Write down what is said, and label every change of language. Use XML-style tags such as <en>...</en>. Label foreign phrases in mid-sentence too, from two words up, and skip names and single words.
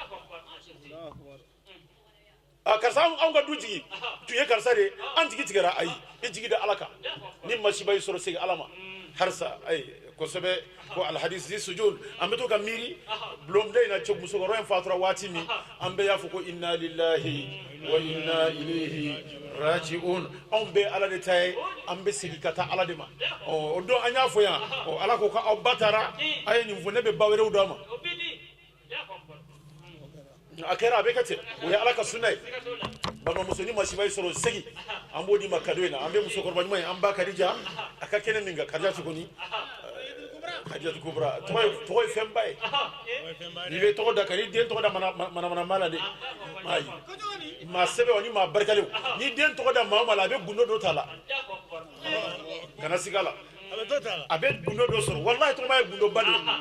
<bm>karisa anw ka du jigi tun ye karisa de an jigi tigɛra ayi i jigi da ala kan ni masiba y'i sɔrɔ segin ala ma harisa ayi kosɛbɛ ko alhadisi sujud an bɛ to ka miiri bulonda in na cɛ musokɔrɔba in fatura waati min an bɛɛ y'a fɔ ko</bm> <ar>إنا لله وإنا إليه راجعون</ar> <bm>anw bɛ ala de ta ye an bɛ segin ka taa ala de ma o don an y'a fɔ yan ala ko k'aw ba taara a ye nin fɔ ne bɛ ba wɛrɛw d'a ma a kɛra a bɛ kɛ ten o ye ala ka sunna ye balimamuso ni masiba y'i sɔrɔ segi an b'o di ma cadeau in na an bɛ musokɔrɔba ɲuman ye an ba Kadija a ka kɛnɛ min kan Kadija tuguni Kadija Kubra tɔgɔ ye fɛnba ye n'i bɛ tɔgɔ da kan n'i den tɔgɔ da manamana la dɛ ayi maa sɛbɛn wa ni maa barikalen n'i den tɔgɔ da maa o maa la a bɛ gundo dɔ t'a la kana siga a la a bɛ gundo dɔ sɔrɔ wallahi tɔgɔma ye gundo ba de</bm>